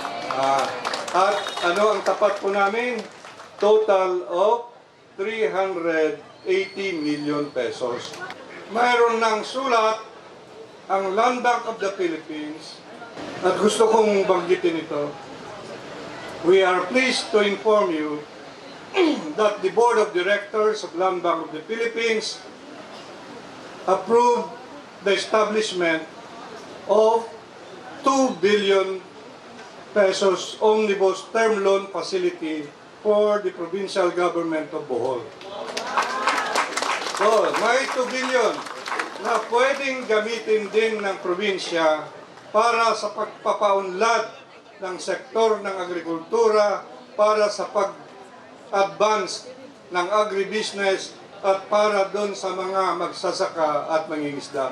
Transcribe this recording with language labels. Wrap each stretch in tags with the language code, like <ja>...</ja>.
<tl>At ano ang tapat po namin?</tl> <en>Total of 380 million pesos.</en> <tl>Mayroon ng sulat ang Land Bank of the Philippines at gusto kong banggitin ito.</tl> <en>We are pleased to inform you that the Board of Directors of Land Bank of the Philippines approved the establishment of 2 billion pesos omnibus term loan facility for the provincial government of Bohol.</en> <tl>So, may 2 billion na pwedeng gamitin din ng probinsya para sa pagpapaunlad ng sektor ng agrikultura, para sa pag-advance ng agribusiness at para doon sa mga magsasaka at mangingisda.</tl>